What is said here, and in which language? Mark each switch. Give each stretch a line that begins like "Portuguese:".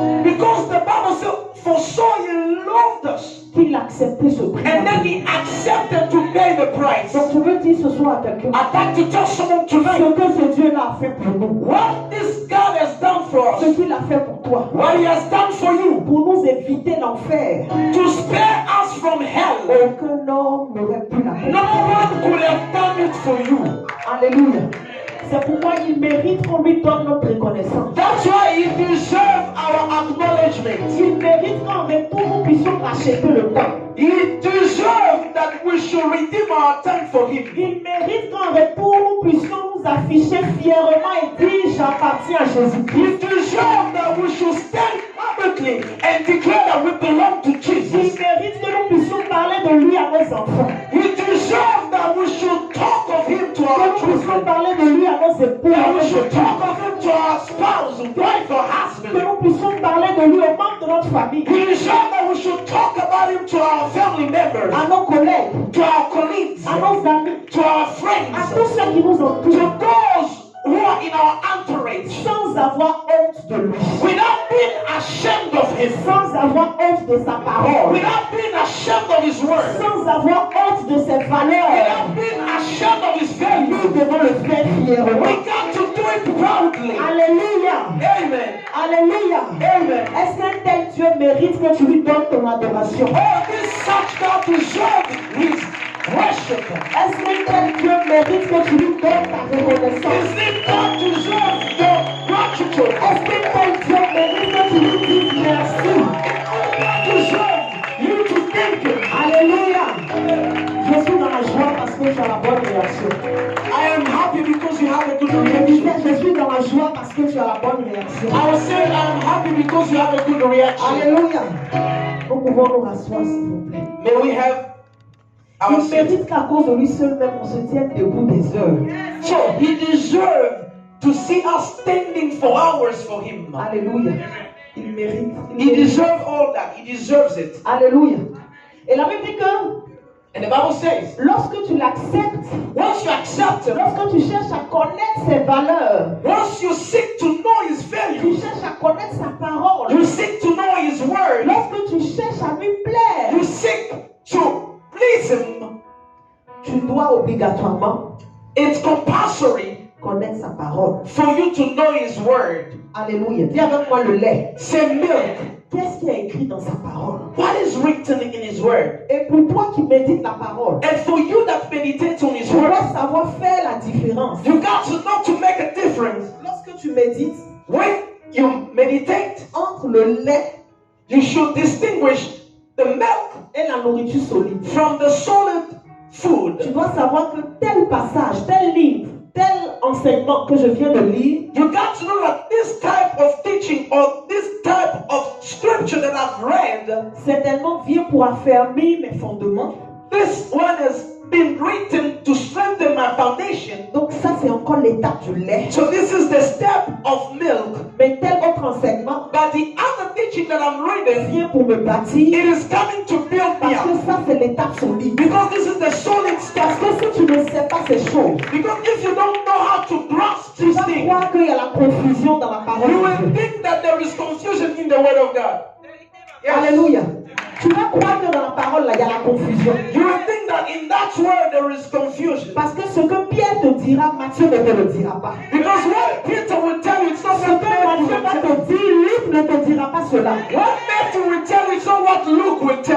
English: Because the Bible says, for so he loved us.
French: qu'il a accepté ce prix.
English: And then he accepted to pay the price.
French: Donc je veux dire ce soir à quelqu'un,
English: I'd like to tell someone
French: ce
English: tonight
French: que ce Dieu-là a fait pour nous,
English: what this God has done for
French: ce
English: us,
French: qu'il a fait pour toi,
English: what he has done for you,
French: pour nous éviter l'enfer.
English: to spare us from hell.
French: Aucun homme n'aurait pu
English: No
French: l'accomplir.
English: one could have done it for you.
French: Alléluia. C'est pourquoi il mérite qu'on lui donne notre reconnaissance.
English: That's why he deserves our acknowledgement.
French: Il mérite qu'en retour nous puissions racheter le temps.
English: He deserves that we should redeem our time for him.
French: Il mérite qu'en retour nous puissions nous afficher fièrement et dire j'appartiens à Jésus-Christ.
English: He deserves that we should stand publicly and declare that we belong to
French: Il
English: Jesus.
French: mérite que nous puissions parler de lui à nos enfants.
English: He deserves that we should talk of him to
French: Que
English: our
French: nous puissions
English: children.
French: parler de lui à nos épouses.
English: That
French: à
English: we
French: nos
English: should
French: époux.
English: talk of him to our spouse, wife, or
French: Que
English: husband.
French: nous puissions parler de lui aux membres de notre famille,
English: He deserves that we should talk about him to our family members,
French: à nos collègues,
English: to our colleagues,
French: à nos amis,
English: to our
French: à
English: friends,
French: tous ceux qui nous
English: to
French: entourent,
English: those who are in our entourage,
French: sans avoir honte de lui,
English: without being ashamed of him,
French: sans avoir honte de sa parole,
English: without being ashamed of his word,
French: sans avoir honte de ses valeurs.
English: without being ashamed of his
French: Nous
English: values.
French: devons le faire fièrement.
English: We got to do it proudly.
French: Alléluia. Amen. Alléluia. Amen. Est-ce qu'un tel Dieu mérite que tu lui donnes ton adoration?
English: Oh, this such God deserves his worship.
French: Est-ce qu'un tel Dieu mérite que tu lui donnes ta reconnaissance?
English: Is it God deserves your gratitude?
French: Est-ce qu'un tel Dieu mérite que tu lui dises merci?
English: God deserves you to thank him.
French: Alléluia. Je suis dans la joie parce que tu as la bonne réaction.
English: I am happy because you have a good
French: Je disais,
English: reaction.
French: je suis dans la joie parce que tu as la bonne réaction.
English: I was saying I am happy because you have a good reaction.
French: Alléluia. Nous pouvons nous rasseoir, s'il vous plaît.
English: May we have our
French: Il
English: seat.
French: mérite qu'à cause de lui seul même on se tienne debout des heures.
English: So he deserves to see us standing for hours for him.
French: Alléluia. Il mérite. Il
English: He
French: mérite.
English: deserves all that. He deserves it.
French: Alléluia. Et la Bible dit que
English: And the Bible says,
French: lorsque tu l'acceptes,
English: once you accept him,
French: lorsque tu cherches à connaître ses valeurs,
English: once you seek to know his
French: tu
English: values,
French: cherches à connaître sa parole,
English: you seek to know his word,
French: lorsque tu cherches à lui plaire,
English: you seek to please him,
French: obligatoirement
English: it's compulsory
French: connaître sa parole.
English: for you to know His word.
French: Alléluia. Dis avec moi le lait.
English: Say milk.
French: Qu'est-ce qui est écrit dans sa parole?
English: What is written in His word?
French: Et pour toi qui médites la parole,
English: And for you that meditate on His
French: tu
English: word,
French: dois savoir faire la différence.
English: you got to know to make a difference.
French: Lorsque tu médites
English: When you meditate,
French: entre le lait
English: you should distinguish the milk
French: et la nourriture solide,
English: from the solid
French: tu
English: food.
French: dois savoir que tel passage, tel livre, tel enseignement que je viens de lire,
English: You got to know that this type of teaching or this type of scripture that I've read,
French: certainement vient pour affermir mes fondements.
English: this one has been written to strengthen my foundation.
French: Donc ça, c'est encore l'étape du lait.
English: So this is the step of milk.
French: Mais tel autre enseignement
English: But the other teaching that I'm reading,
French: vient pour me bâtir,
English: it is coming to build me
French: parce que
English: up.
French: ça, c'est l'étape solide.
English: Because this is the solid
French: Parce
English: stuff.
French: que si tu ne sais pas ces choses,
English: Because if you don't know how to grasp
French: tu
English: these
French: vas
English: things,
French: croire qu'il y a la confusion dans la parole
English: you
French: de
English: will
French: Dieu.
English: think that there is confusion in the word of God. Yes.
French: Alléluia. Tu vas croire que dans la parole, là, il y a la confusion.
English: You will think that in that word there is confusion.
French: Parce que ce que Pierre te dira, Matthieu ne te le dira pas.
English: Because what Peter will tell you, it's not
French: Ce
English: what
French: que
English: Matthew
French: Matthieu
English: will
French: va
English: tell
French: te
English: you.
French: dire, Luc ne te dira pas cela.
English: What Matthew will tell you, it's not what Luke will tell